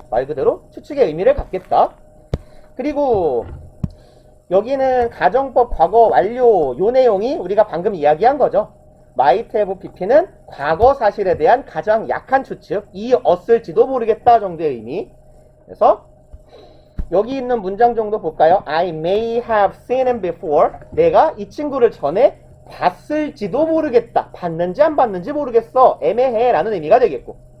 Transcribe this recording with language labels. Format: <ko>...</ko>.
<ko>말 그대로 추측의 의미를 갖겠다. 그리고 여기는 가정법 과거 완료 요 내용이 우리가 방금 이야기한 거죠. might have pp는 과거 사실에 대한 가장 약한 추측 이었을지도 모르겠다 정도의 의미. 그래서 여기 있는 문장 정도 볼까요?</ko> <en>I may have seen him before.</en> <ko>내가 이 친구를 전에 봤을지도 모르겠다. 봤는지 안 봤는지 모르겠어. 애매해 라는 의미가 되겠고.</ko>